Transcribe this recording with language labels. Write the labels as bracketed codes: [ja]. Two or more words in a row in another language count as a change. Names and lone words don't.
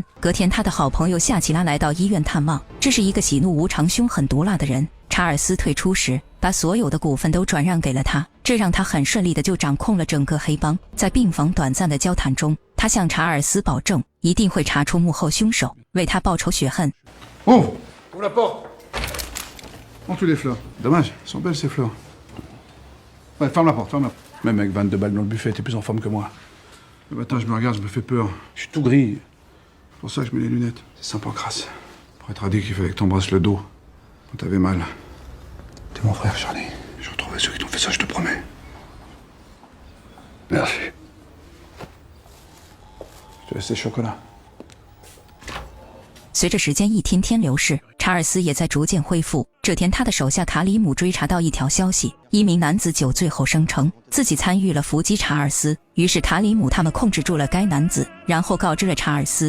[zh] 隔天他的好朋友夏奇拉来到医院探望，这是一个喜怒无常凶狠毒辣的人。查尔斯退出时把所有的股份都转让给了他，这让他很顺利的就掌控了整个黑帮。在病房短暂的交谈中，他向查尔斯保证一定会查出幕后凶手，为他报仇雪恨。 [fr] Ouvre la porte. Prends tous les fleurs. Dommage, elles sont belles ces fleurs. Ouais, ferme la porte, ferme la porte. Même avec 22 balles dans le buffet, t'es plus en forme que moi. Le matin, je me regarde, je me fais peur. Je suis tout gris. C'est pour ça que je mets les lunettes. C'est simple en crasse. Pour être dit qu'il fallait que t'embrasses le dos quand t'avais mal. T'es mon frère, Charlie. Je retrouverai ceux qui t'ont fait ça, je te promets. Merci. Je te laisse les chocolats. [zh] 随着时间一天天流逝，查尔斯也在逐渐恢复。这天他的手下卡里姆追查到一条消息，一名男子酒醉后声称自己参与了伏击查尔斯，于是卡里姆他们控制住了该男子，然后告知了查尔斯。